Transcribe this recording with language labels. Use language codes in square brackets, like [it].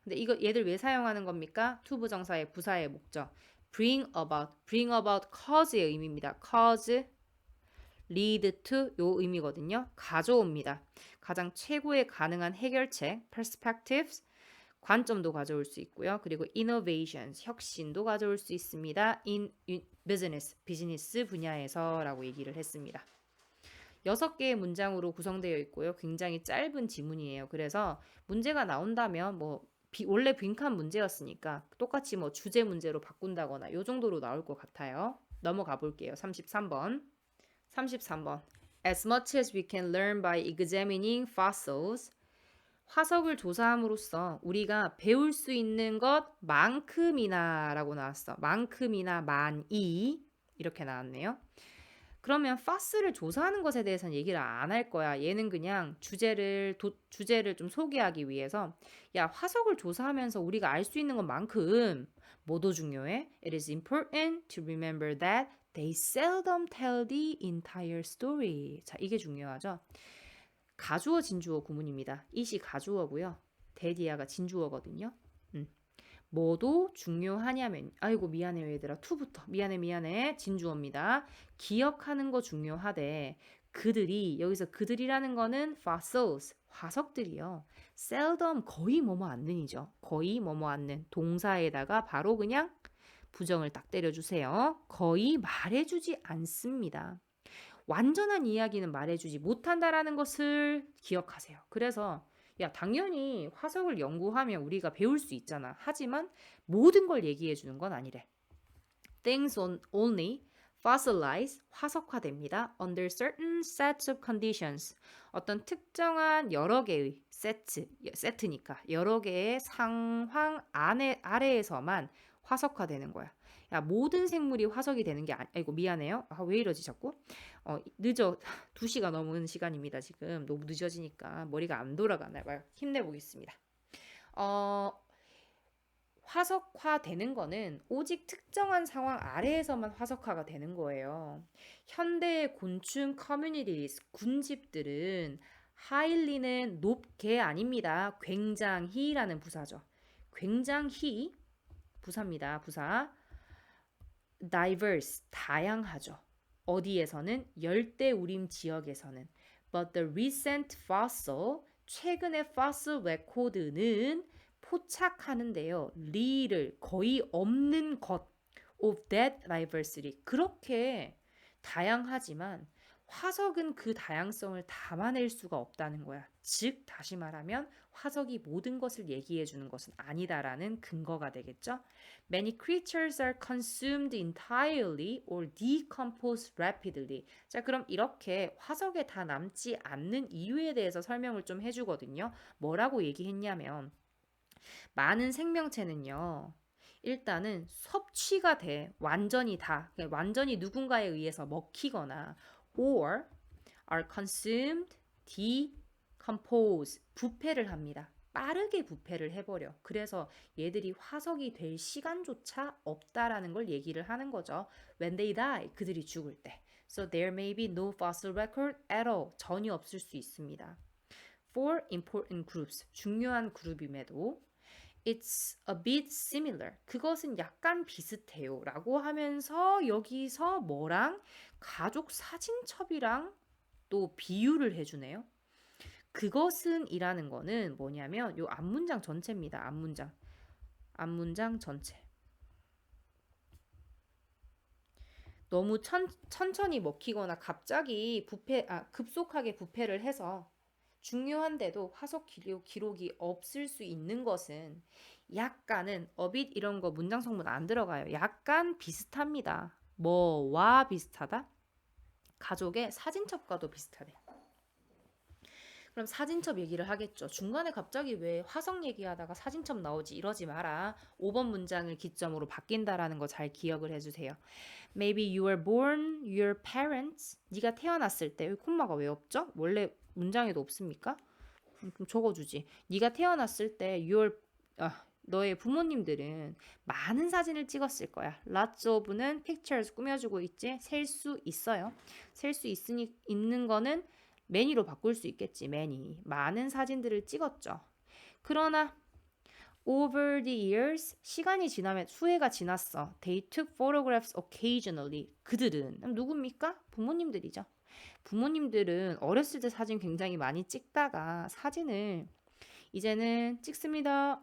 [ko] 근데 이거 얘들 왜 사용하는 겁니까? to 부정사의 부사의 목적. [en] bring about cause [ko] 의 의미입니다. [en] cause, lead to [ko] 요 의미거든요. 가져옵니다. 가장 최고의 가능한 해결책, perspectives, 관점도 가져올 수 있고요. 그리고 innovations, 혁신도 가져올 수 있습니다. [en] in business, [ko] 비즈니스 분야에서 라고 얘기를 했습니다. 6개의 문장으로 구성되어 있고요. 굉장히 짧은 지문이에요. 그래서 문제가 나온다면 원래 빈칸 문제였으니까 똑같이 주제 문제로 바꾼다거나 요 정도로 나올 것 같아요. 넘어가 볼게요. 33번. [en] As much as we can learn by examining fossils. [ko] 화석을 조사함으로써 우리가 배울 수 있는 것만큼이나 라고 나왔어. 만큼이나 많이 이렇게 나왔네요. 그러면 파스를 조사하는 것에 대해서는 얘기를 안 할 거야. 얘는 그냥 주제를 좀 소개하기 위해서 야, 화석을 조사하면서 우리가 알 수 있는 것만큼 뭐도 중요해? [en] It is important to remember that they seldom tell the entire story. [ko] 자, 이게 중요하죠. 가주어 진주어 구문입니다. it이 가주어고요. 대디아가 진주어거든요. 뭐도 중요하냐면 아이고 미안해요 얘들아. to부터 미안해 진주어입니다. 기억하는 거 중요하대. 그들이 여기서 그들이라는 거는 fossils 화석들이요. seldom 거의 뭐뭐 않는이죠. 거의 뭐뭐 않는 동사에다가 바로 그냥 부정을 딱 때려주세요. 거의 말해주지 않습니다. 완전한 이야기는 말해주지 못한다라는 것을 기억하세요. 그래서 야, 당연히 화석을 연구하면 우리가 배울 수 있잖아. 하지만 모든 걸 얘기해 주는 건 아니래. [en] Things only fossilize, [ko] 화석화됩니다. [en] Under certain sets of conditions. [ko] 어떤 특정한 여러 개의 세트니까 여러 개의 상황 아래에서만 화석화되는 거야. 야, 모든 생물이 화석이 되는 게 아이고 미안해요. 왜 이러지 자꾸? 늦어. 2시가 넘은 시간입니다. 지금 너무 늦어지니까 머리가 안 돌아가나 봐요. 힘내보겠습니다. 화석화되는 거는 오직 특정한 상황 아래에서만 화석화가 되는 거예요. 현대의 곤충 커뮤니티스, 군집들은 highly는 높게 아닙니다. 굉장히라는 부사죠. 굉장히 부사입니다. 부사. diverse, 다양하죠. 어디에서는? 열대우림 지역에서는. [en] But the recent fossil, [ko] 최근의 [en] fossil record는 [ko] 포착하는데요. 리를 거의 없는 것 [en] of that diversity. [ko] 그렇게 다양하지만 화석은 그 다양성을 담아낼 수가 없다는 거야. 즉 다시 말하면 화석이 모든 것을 얘기해 주는 것은 아니다라는 근거가 되겠죠. [en] Many creatures are consumed entirely or decompose rapidly. [ko] 자, 그럼 이렇게 화석에 다 남지 않는 이유에 대해서 설명을 좀 해주거든요. 뭐라고 얘기했냐면 많은 생명체는요. 일단은 섭취가 돼. 완전히 누군가에 의해서 먹히거나 [en] or are consumed, decompose, [ko] 부패를 합니다. 빠르게 부패를 해버려. 그래서 얘들이 화석이 될 시간조차 없다라는 걸 얘기를 하는 거죠. [en] When they die, [ko] 그들이 죽을 때. [en] So there may be no fossil record at all. [ko] 전혀 없을 수 있습니다. [en] For important groups, [ko] 중요한 그룹임에도 [en] It's a bit similar. [ko] 그것은 약간 비슷해요. 라고 하면서 여기서 뭐랑 가족 사진첩이랑 또 비유를 해주네요. 그것은 이라는 거는 뭐냐면 요 앞문장 전체입니다. 앞문장. 앞문장 전체. 너무 천천히 먹히거나 갑자기 급속하게 부패를 해서 중요한데도 화석 기록이 없을 수 있는 것은 약간은 어빗 이런 거 문장 성분 안 들어가요. 약간 비슷합니다. 뭐와 비슷하다? 가족의 사진첩과도 비슷하대. 그럼 사진첩 얘기를 하겠죠. 중간에 갑자기 왜 화성 얘기하다가 사진첩 나오지 이러지 마라. 5번 문장을 기점으로 바뀐다라는 거 잘 기억을 해주세요. [en] Maybe you were born, your parents. [ko] 네가 태어났을 때, 여기 콤마가 왜 없죠? 원래 문장에도 없습니까? 그럼 적어주지. 네가 태어났을 때 너의 부모님들은 많은 사진을 찍었을 거야. [en] Lots of [ko] 는 pictures 꾸며주고 있지. 셀 수 있어요. 셀 수 있는 거는 many로 바꿀 수 있겠지. many. 많은 사진들을 찍었죠. 그러나 [en] over the years, [ko] 시간이 지나면 수해가 지났어. [en] They took photographs occasionally. [ko] 그들은 누굽니까? 부모님들이죠. 부모님들은 어렸을 때 사진 굉장히 많이 찍다가 사진을 이제는 찍습니다.